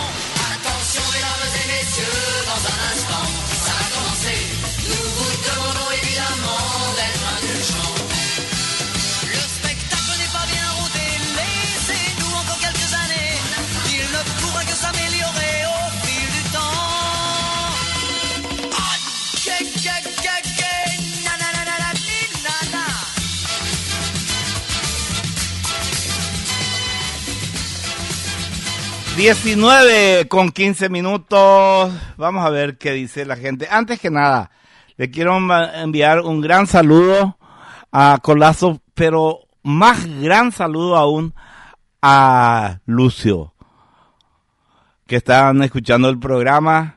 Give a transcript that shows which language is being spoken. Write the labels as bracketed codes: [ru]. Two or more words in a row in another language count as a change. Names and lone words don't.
[fr] Attention mesdames et messieurs, dans un instant, ça va commencer. Nous vous demandons évidemment d'être indulgents. Le spectacle n'est pas bien rodé, laissez-nous encore quelques années. Il ne pourra que s'améliorer au fil du temps. Ah, na na na na na na na. [es] 19 con 15 minutos. Vamos a ver qué dice la gente. Antes que nada, le quiero enviar un gran saludo a Colazo, pero más gran saludo aún a Lucio, que están escuchando el programa.